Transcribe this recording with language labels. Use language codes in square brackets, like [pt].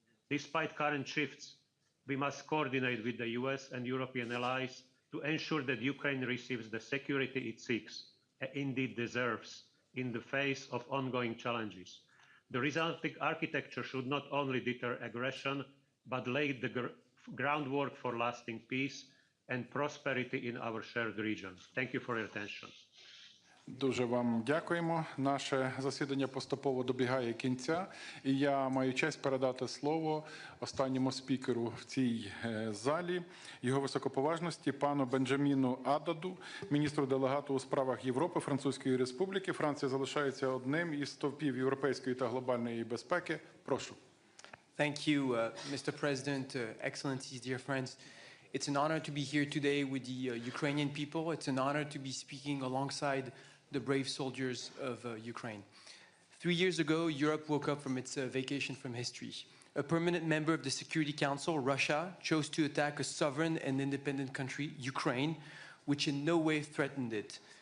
[en] Despite current shifts, we must coordinate with the US and European allies to ensure that Ukraine receives the security it seeks and indeed deserves in the face of ongoing challenges. The resulting architecture should not only deter aggression, but lay the groundwork for lasting peace and prosperity in our shared region. Thank you for your attention. [uk] Дуже вам дякуємо. Наше засідання поступово добігає кінця. І я маю честь передати слово останньому спікеру в цій залі, його високоповажності, пану Бенджаміну Ададу, міністру делегату у справах Європи Французької Республіки. Франція залишається одним із стовпів європейської та глобальної безпеки. Прошу. [en] Thank you, Mr. President, Excellencies, dear friends. It's an honor to be here today with the Ukrainian people. It's an honor to be speaking alongside the brave soldiers of Ukraine. 3 years ago, Europe woke up from its vacation from history. A permanent member of the Security Council, Russia, chose to attack a sovereign and independent country, Ukraine, which in no way threatened it.